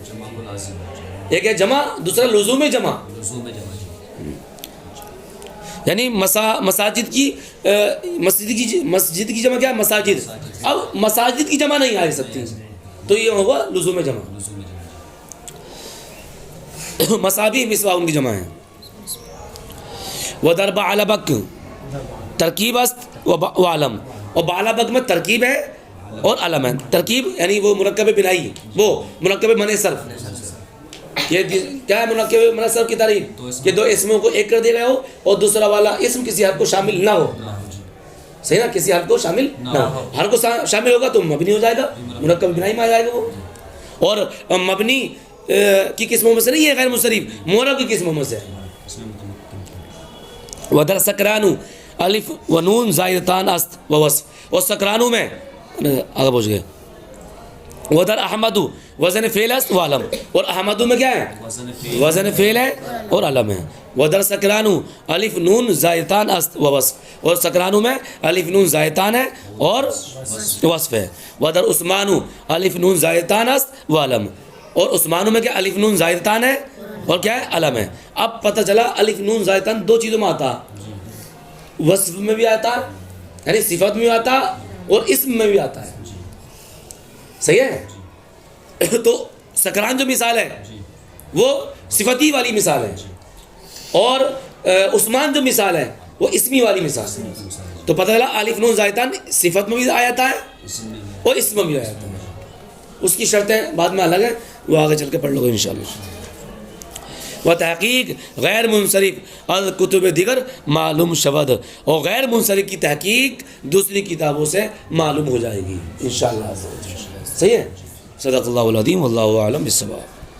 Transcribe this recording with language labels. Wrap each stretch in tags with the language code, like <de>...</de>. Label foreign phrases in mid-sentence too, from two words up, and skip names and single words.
<ur>ایک ہے جمع، دوسرا لزوم جمع. یعنی مساجد کی مسجد کی جمع کیا ہے، مساجد. اب مساجد کی جمع نہیں آ سکتی تو یہ ہوگا لزوم جمع. مصابیح مسوا ان کی جمع ہے.</ur> <fa>وَضَرْبَ عَلَى بَكْ ترکیب است و علم،</fa> <ur>اور بالا بک میں ترکیب ہے اور علم ہے. ترکیب یعنی وہ مرکب بنائی، وہ مرکب من صرف. یہ کیا ہے مرکب من صرف کی تعریف، کہ 2 اسموں کو ایک کر دیا گیا ہو اور دوسرا والا اسم کسی حرف کو شامل نہ ہو. صحیح نا، کسی حرف کو شامل نہ ہو. حرف کو شامل ہوگا تو مبنی ہو جائے گا، مرکب بنائی میں آ جائے گا وہ. اور مبنی کی قسموں میں سے نہیں ہے غیر منصرف، معرب کی قسموں میں سے.</ur> <fa>ودر سکرانو الف و نون زائدتان است و وصف،</fa> <ur>اور سکرانو میں آگے پہنچ گئے.</ur> <fa>ودر احمدو وزن فعل است و علم،</fa> <ur>اور احمدو میں کیا ہے، وزن فعل ہے اور علم ہے.</ur> <fa>ودر سکرانو الف نون زائدتان است و وصف،</fa> <ur>اور سکرانو میں الف نون زائدتان ہے اور وصف ہے.</ur> <fa>ودر عثمانو الف نون زائدتان است و علم،</fa> <ur>اور عثمانو میں کیا الف نون زائدتان ہے اور کیا ہے، علم ہے. اب پتہ چلا الف نون زائدتان 2 چیزوں میں آتا، وصف میں بھی آتا یعنی صفت میں بھی آتا اور اسم میں بھی آتا ہے. صحیح ہے. تو سکران جو مثال ہے وہ صفتی والی مثال ہے، اور عثمان جو مثال ہے وہ اسمی والی مثال ہے. تو پتہ چلا الف نون زائدتان صفت میں بھی آتا ہے اور اسم میں بھی آتا ہے. اس کی شرطیں بعد میں الگ ہیں، وہ آگے چل کے پڑھ لو گے انشاءاللہ.</ur> <fa>و تحقیق غیر منصرف الکتب دیگر معلوم شود،</fa> <ur>اور غیر منصرف کی تحقیق دوسری کتابوں سے معلوم ہو جائے گی انشاءاللہ. صحیح ہے.</ur> <ar>صدق اللہ العظیم واللہ اعلم بالصواب.</ar>